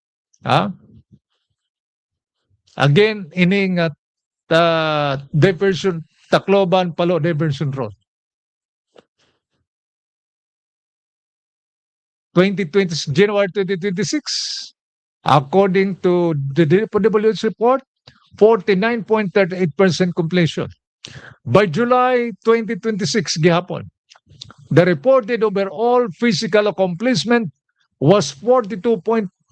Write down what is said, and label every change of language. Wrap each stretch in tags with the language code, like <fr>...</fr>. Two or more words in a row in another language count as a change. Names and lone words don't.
<en>Again,</en> <war>ini nga diversion Tacloban Palo Diversion Road.</war> <en>2020 January 2026, according to the DPWH report, 49.38% completion. By July 2026 gihapon, the reported overall physical accomplishment was 42.30%.</en>